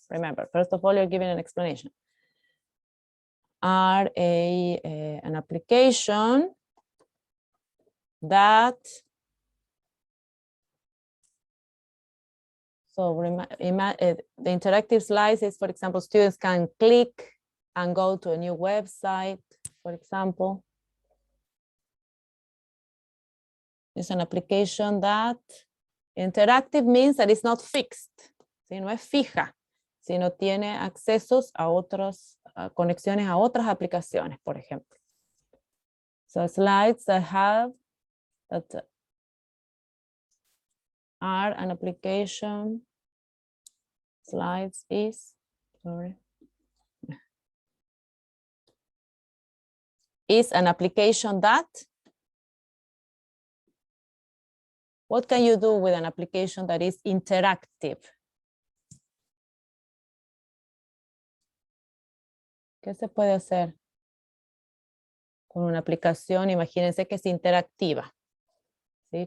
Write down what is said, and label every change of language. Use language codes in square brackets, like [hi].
[en] Remember, first of all, you're giving an explanation. Are an application that, so the interactive slides is, for example, students can click and go to a new website, for example. It's an application that, interactive means that it's not fixed, ¿sí? [es] No es fija, sino tiene accesos a otros, conexiones a otras aplicaciones, por ejemplo. [en] So slides that are an application, slides is, is an application that, what can you do with an application that is interactive? [es] ¿Qué se puede hacer con una aplicación? Imagínense que es interactiva, ¿sí?